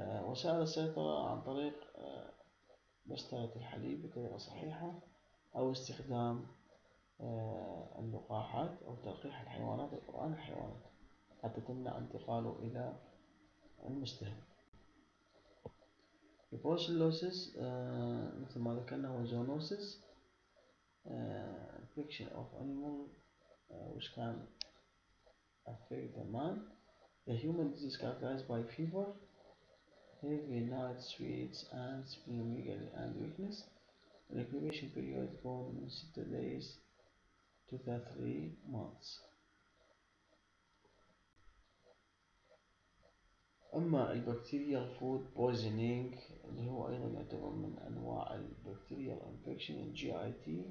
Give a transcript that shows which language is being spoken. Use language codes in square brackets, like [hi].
[ar] وسائل السيطرة عن طريق بسترة الحليب بطريقة صحيحة أو استخدام اللقاحات أو تلقيح الحيوانات القرآن الحيوانات حتى تمنع انتقاله إلى المستهلك. [en] البروسيلوسيس [ar] مثل ما ذكرنا هو [en] Zoonosis infection of animal which can affect the man. The human disease characterized by fever, heavy night sweats and splenomegaly and weakness. The incubation period from 6 days to 3 months. [ar] أما البكتيريال فود بويزنينج اللي هو أيضا يعتبر من أنواع البكتيريال انفكشن GIT.